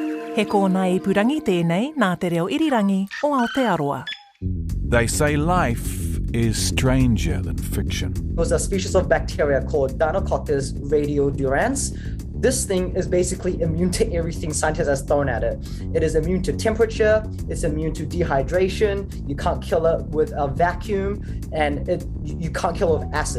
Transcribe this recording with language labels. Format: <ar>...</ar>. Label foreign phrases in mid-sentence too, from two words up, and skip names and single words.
<mi>He kōna I purangi tēnei nā te reo irirangi o Aotearoa.</mi> <en>They say life is stranger than fiction. It was a species of bacteria called Deinococcus radiodurans. This thing is basically immune to everything scientists has thrown at it. It is immune to temperature, it's immune to dehydration, you can't kill it with a vacuum, and you can't kill it with acid.</en>